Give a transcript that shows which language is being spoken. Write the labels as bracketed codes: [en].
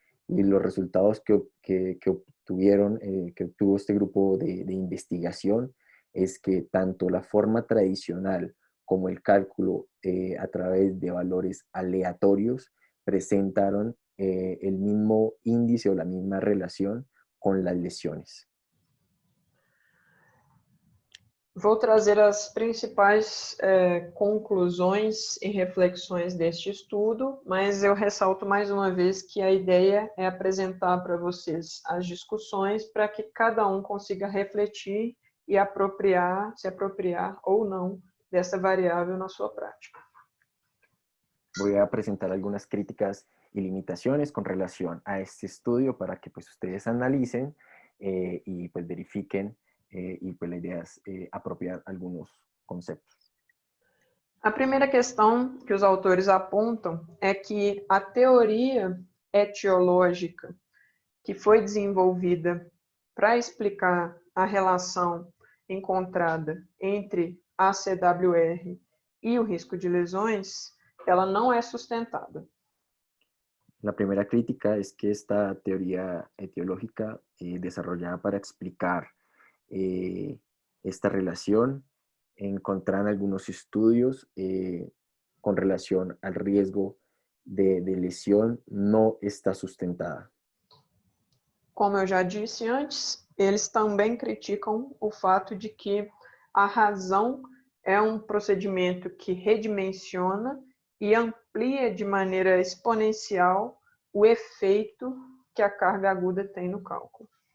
[es] Y los resultados que obtuvo este grupo de investigación es que tanto la forma tradicional como el cálculo a través de valores aleatorios presentaron el mismo índice o la misma relación con las lesiones. [pt] Vou trazer as principais conclusões e reflexões deste estudo, mas eu ressalto mais uma vez que a ideia é apresentar para vocês as discussões para que cada um consiga refletir e se apropriar ou não dessa variável na sua prática. [es] Voy a presentar algunas críticas y limitaciones con relación a este estudio para que pues ustedes analicen y pues verifiquen y pues la idea es apropiar algunos conceptos. [pt] A primeira questão que os autores apontam é que a teoria etiológica que foi desenvolvida para explicar a relação encontrada entre a ACWR e o risco de lesões, ela não é sustentada. [es] La primera crítica es que esta teoría etiológica desarrollada para explicar esta relación encontraron algunos estudios con relación al riesgo de lesión no está sustentada. [pt] Como eu já disse antes, eles também criticam o fato de que a razão é um procedimento que redimensiona e amplia de maneira exponencial o efeito que a carga aguda tem no cálculo.